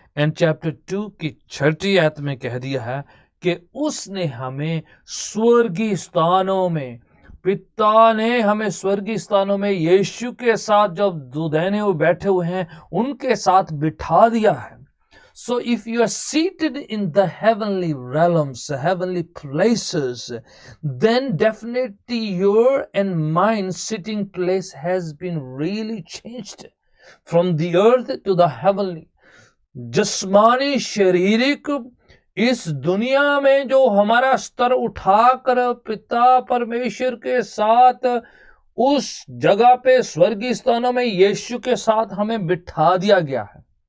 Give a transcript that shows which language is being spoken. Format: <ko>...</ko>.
<hi>And chapter 2 की 6 आयत में कह दिया है कि उसने हमें स्वर्गीय स्थानों में, पिता ने हमें स्वर्गीय स्थानों में यीशु के साथ जब दुदैने वो बैठे हुए हैं उनके साथ बिठा दिया है.</hi> <en>So if you are seated in the heavenly realms, heavenly places, then definitely your and mine sitting place has been really changed from the earth to the heavenly.</en> <hi>जिस्मानी शारीरिक इस दुनिया में जो हमारा स्तर उठाकर पिता परमेश्वर के साथ उस जगह पे स्वर्गीय स्थानों में यीशु के साथ हमें बिठा दिया गया है।</hi>